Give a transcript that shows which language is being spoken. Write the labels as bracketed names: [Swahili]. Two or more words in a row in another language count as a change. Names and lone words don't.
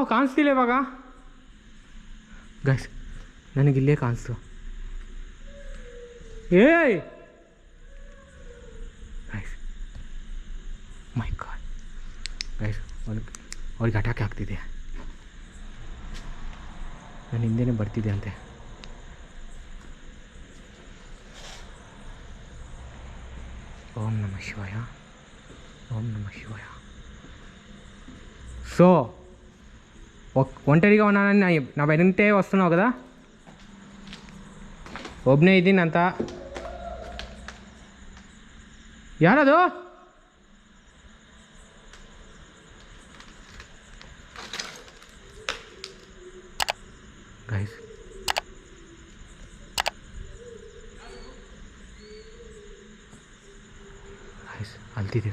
[Kannada] ಕಾಣಿಸ್ತಿಲ್ಲ ಇವಾಗ ಗೈಸ್, ನನಗಿಲ್ಲೇ ಕಾಣಿಸ್ತು. ಏಯ್ ಗೈಸ್, [English] my god guys, [Kannada] ಅವ್ರಿಗೆ ಅಟ್ಯಾಕ್ ಆಗ್ತಿದೆ. ನನ್ನ ಹಿಂದೆನೇ ಬರ್ತಿದೆ ಅಂತೆ. [Sanskrit] ఓం నమ శివాయ. ఓం నమ శివాయ. [Telugu] సో ఒంటరిగా ఉన్నానని నా వెంటే వస్తున్నావు కదా, [Kannada] ಒಬ್ಬನೇ ಇದ್ದೀನಿ ಅಂತ. ಯಾರದು? ಗೈಸ್, ಅಲ್ತಿದೆ